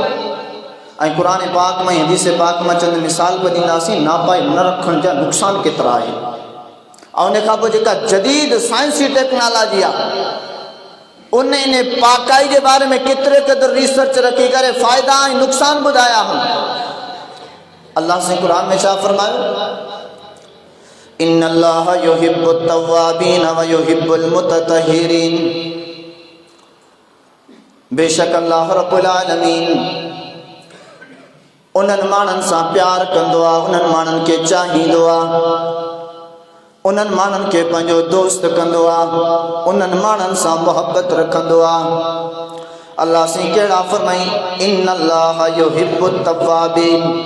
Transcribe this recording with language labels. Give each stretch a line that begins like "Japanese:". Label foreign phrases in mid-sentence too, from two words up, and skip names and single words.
Sindhi: ऐं क़ुरान पाक में हदीस पाक में चंद मिसाल बि ॾींदासीं नापाई न रखण जा नुक़सान केतिरा आहिनि। ऐं उन खां पोइ जेका जदीद साइंसी टेक्नोलॉजी आहे उन इन पाकाई के बारे में केतिरे क़दुरु रिसर्च रखी करे फ़ाइदा ऐं नुक़सान ॿुधाया आहिनि। अल्लाह से कुरान में छा फरमायो,
Arabic: إنّ الله يحب التوابين و يحب المتطهرين.
Sindhi: बेशक अल्लाह
Arabic: رب العالمين
Sindhi: उन्हनि माण्हुनि सां प्यार कंदो आहे, उन्हनि माण्हुनि खे चाहींदो आहे, उन्हनि माण्हुनि खे पंहिंजो दोस्त कंदो आहे, उन्हनि माण्हुनि सां मोहब्बत रखंदो आहे। अल्लाह से कहिड़ा फरमाई,
Arabic: إنّ الله يحب التوابين.